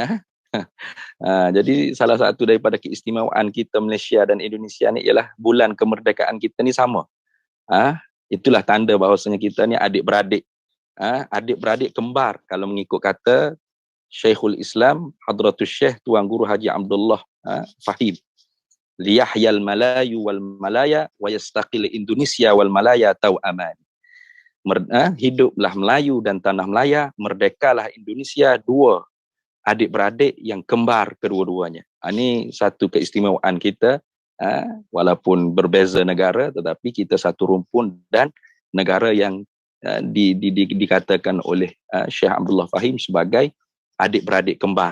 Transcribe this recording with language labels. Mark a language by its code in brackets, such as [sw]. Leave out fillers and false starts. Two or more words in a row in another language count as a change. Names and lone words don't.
[ms] Jadi salah satu daripada keistimewaan kita Malaysia dan Indonesia ni ialah bulan kemerdekaan kita ni sama. Itulah tanda bahawasanya kita ni adik-beradik. Adik-beradik kembar kalau mengikut kata Syekhul Islam Hadratus Syekh Tuan Guru Haji Abdullah Fahim. [ar] ليحيا الملايو والملايا ويستقل إندونيسيا والملايا توأمان. [ms] Hiduplah Melayu dan tanah Melaya, merdekalah Indonesia, dua adik-beradik yang kembar kedua-duanya. Ini satu keistimewaan kita, walaupun berbeza negara, tetapi kita satu rumpun dan negara yang dikatakan oleh Syekh Abdullah Fahim sebagai adik-beradik kembar.